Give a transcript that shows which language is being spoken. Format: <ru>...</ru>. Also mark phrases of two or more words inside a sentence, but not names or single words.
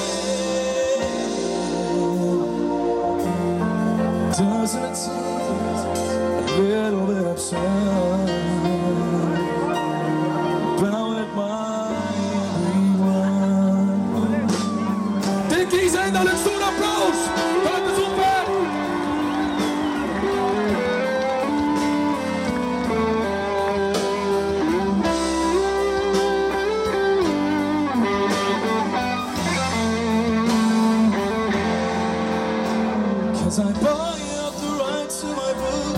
<en>Doesn't it seem a little bit absurd? About my everyone.</en> <et>Tehke iseendale üks suur aplaus! Te olete super!</et> <en>I buy up the rights to my book.</en>